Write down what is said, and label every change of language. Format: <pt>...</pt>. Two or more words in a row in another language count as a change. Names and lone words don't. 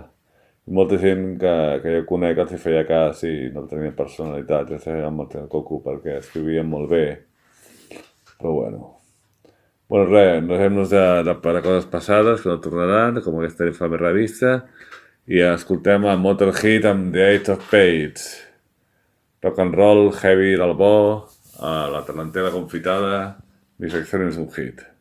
<ca>Molta gent que jo conec els hi feia cas i no tenien personalitat, ja feien molt el coco perquè escrivien molt bé, però bueno. Bueno, res, deixem-nos de coses passades que no tornaran, com aquesta infame revista, i escoltem a Motorhead amb The Ace of Spades.</ca> <en>Rock and roll,</en> <ca>heavy del bo, a la Tarantela Confitada,</ca> <es>Mi sección es un hit.</es>